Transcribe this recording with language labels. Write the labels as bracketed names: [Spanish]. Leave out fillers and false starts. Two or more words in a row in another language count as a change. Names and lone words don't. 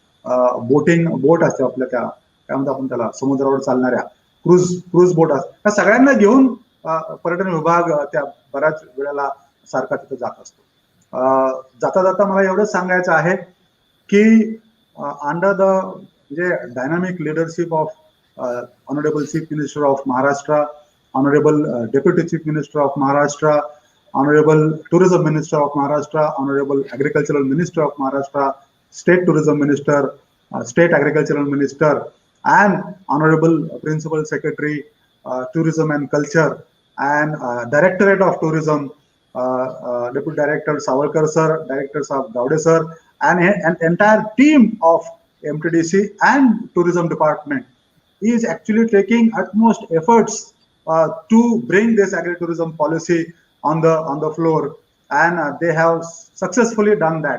[Marathi] बोट असते आपल्या, त्या काय म्हणतो आपण त्याला, समुद्रावर चालणाऱ्या [English] cruise boat [Marathi] असतात, त्या सगळ्यांना घेऊन पर्यटन विभाग त्या बऱ्याच वेळेला सारखा तिथे जात असतो. जाता जाता मला एवढंच सांगायचं आहे की [English] under the म्हणजे dynamic leadership of Honourable Chief Minister of Maharashtra, Honourable Deputy Chief Minister of Maharashtra, Honourable Tourism Minister of Maharashtra, Honourable Agricultural Minister of Maharashtra, State Tourism Minister, State Agricultural Minister, and Honorable Principal Secretary, Tourism and Culture, and Directorate of Tourism, Deputy Director Savalkar sir, Directors of Gowde sir, and an entire team of MTDC and Tourism Department is actually taking utmost efforts to bring this agri-tourism policy on the floor, and they have successfully done that.